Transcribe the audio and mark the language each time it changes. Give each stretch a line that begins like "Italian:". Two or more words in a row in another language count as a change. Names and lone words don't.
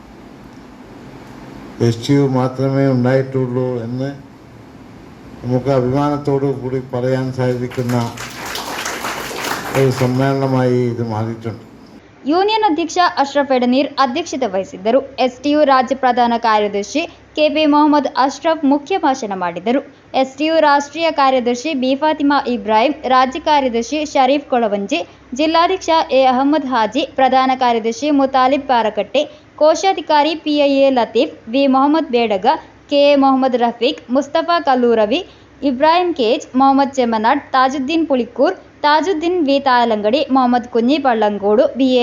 Malayalam: എസ്ടിയു മാത്രമേ ഉണ്ടായിട്ടുള്ളൂ എന്ന് നമുക്ക് അഭിമാനത്തോടു കൂടി പറയാൻ സാധിക്കുന്ന ഒരു സമ്മേളനമായി ഇത് മാറിയിട്ടുണ്ട്.
Kannada: ಯೂನಿಯನ್ ಅಧ್ಯಕ್ಷ ಅಶ್ರಫ್ ಎಡನೀರ್ ಅಧ್ಯಕ್ಷತೆ ವಹಿಸಿದ್ದರು. ಎಸ್ಟಿಯು ರಾಜ್ಯ ಪ್ರಧಾನ ಕಾರ್ಯದರ್ಶಿ ಕೆಪಿ ಮೊಹಮ್ಮದ್ ಅಶ್ರಫ್ ಮುಖ್ಯ ಭಾಷಣ ಮಾಡಿದರು. ಎಸ್ಟಿಯು ರಾಷ್ಟ್ರೀಯ ಕಾರ್ಯದರ್ಶಿ ಬಿ ಫಾತಿಮಾ ಇಬ್ರಾಹಿಂ, ರಾಜ್ಯ ಕಾರ್ಯದರ್ಶಿ ಶರೀಫ್ ಕೊಳವಂಜಿ, ಜಿಲ್ಲಾಧ್ಯಕ್ಷ ಎ ಅಹಮದ್ ಹಾಜಿ, ಪ್ರಧಾನ ಕಾರ್ಯದರ್ಶಿ ಮುತಾಲಿಬ್ ಪಾರಕಟ್ಟೆ, ಕೋಶಾಧಿಕಾರಿ ಪಿಐಎ ಲತೀಫ್, ವಿ ಮೊಹಮ್ಮದ್ ಬೇಡಗ, ಕೆ ಮೊಹಮ್ಮದ್ ರಫೀಕ್, ಮುಸ್ತಫಾ ಕಲ್ಲೂರವಿ, ಇಬ್ರಾಹಿಂ ಕೇಜ್, ಮೊಹಮ್ಮದ್ ಚೆಮ್ಮನಾಡ್, ತಾಜುದ್ದೀನ್ ಪುಳಿಕೂರ್, ತಾಜುದ್ದೀನ್ ವಿ ತಾಯಲಂಗಡಿ, ಮೊಹಮ್ಮದ್ ಕುഞ്ഞി ಪಳ್ಳಂಗೋಡು, ಬಿ.ಎ.